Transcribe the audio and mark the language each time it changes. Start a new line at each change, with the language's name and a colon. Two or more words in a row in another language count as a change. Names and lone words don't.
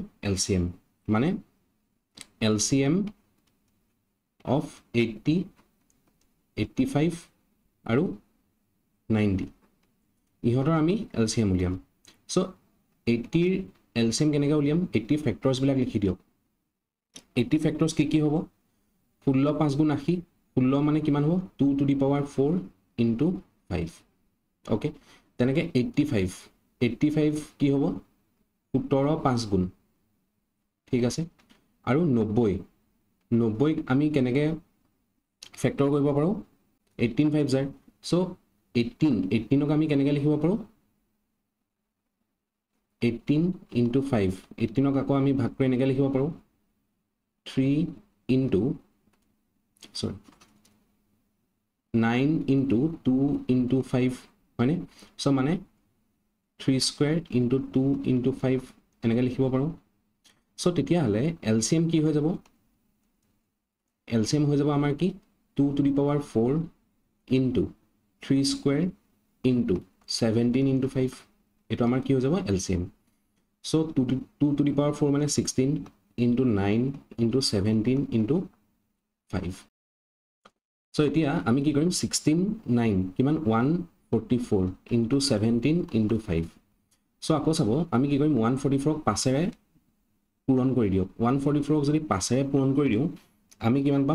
Assamese: এলচিএম, মানে
English: LCM of
Assamese: 80, 85 আৰু 90 ইহঁতৰ আমি এলচিএম উলিয়াম। চ' 80ৰ এলচিএম কেনেকৈ উলিয়াম? 80 ফেক্টৰ্ছবিলাক লিখি দিয়ক। 80 ফেক্টৰ্ছ কি হ'ব? 16 5 গুণ 80, 16 মানে কিমান হ'ব?
English: 2 to the power 4 into 5। ওকে,
Assamese: তেনেকৈ 85 কি হ'ব? 17 5 গুণ, ঠিক আছে। আৰু 90 আমি কেনেকৈ ফেক্টৰ কৰিব পাৰোঁ? 18 5 যায়। চ' 18ক আমি কেনেকৈ লিখিব পাৰোঁ? 18 into 5, 18ক আকৌ আমি ভাগ কৰি এনেকৈ লিখিব পাৰোঁ 9 into 2 into 5, হয়নে? চ' মানে 3
English: square into 2 into 5
Assamese: এনেকৈ লিখিব পাৰোঁ। চ' তেতিয়াহ'লে এলচিএম কি হৈ যাব? এলচিএম হৈ যাব আমাৰ কি?
English: 2 to the power 4 into 3 square into 17 into 5,
Assamese: এইটো আমাৰ কি হৈ যাব? এলচিএম।
English: চ' 2 to the power 4 মানে 16 into 9 into 17 into 5।
Assamese: চ' এতিয়া আমি কি কৰিম? 16 9 কিমান?
English: 144 into 17 into 5।
Assamese: চ' আকৌ চাব, আমি কি কৰিম? 144ক 5ৰে পূৰণ কৰি দিয়ক। 144ক যদি 5ৰে পূৰণ কৰি দিওঁ আমি কিমান পাম?